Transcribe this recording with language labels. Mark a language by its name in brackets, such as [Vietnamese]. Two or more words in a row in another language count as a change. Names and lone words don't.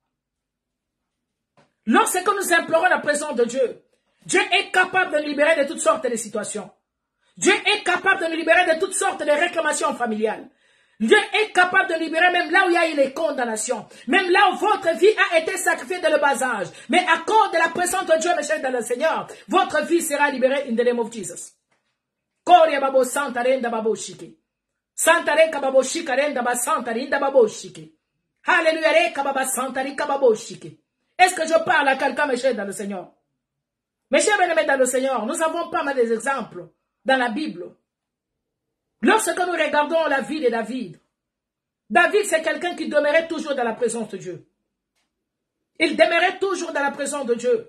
[French] Lorsque nous implorons la présence de Dieu, Dieu est capable de nous libérer de toutes sortes de situations. Dieu est capable de nous libérer de toutes sortes de réclamations familiales. Dieu est capable de nous libérer même là où il y a eu les condamnations. Même là où votre vie a été sacrifiée dès le bas âge. Mais à cause de la présence de Dieu, mes chers dans le Seigneur, votre vie sera libérée [English] in the name of Jesus. Koria babo santa renda babo shiki. Santa reka babo shika renda ba santa rinda babo shiki. Alléluia reka baba santa rika babo shiki. [French] Est-ce que je parle à quelqu'un, mes chers dans le Seigneur? Mes chers bien-aimés dans le Seigneur, nous avons pas mal d'exemples dans la Bible. Lorsque nous regardons la vie de David, David c'est quelqu'un qui demeurait toujours dans la présence de Dieu. Il demeurait toujours dans la présence de Dieu.